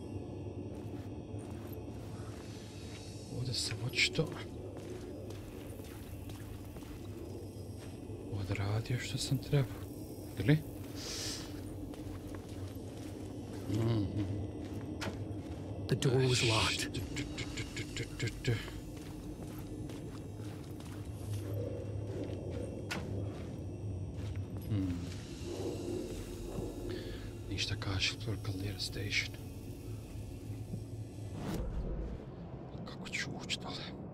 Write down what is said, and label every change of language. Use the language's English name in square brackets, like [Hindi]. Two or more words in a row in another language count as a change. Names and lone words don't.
[Bosnian] Ovdje sam očito odradio što sam trebao. Ili? [English] The door was locked. [Bosnian] Ništa kaže, [English] local near station. [Bosnian] Kako ću ući dole?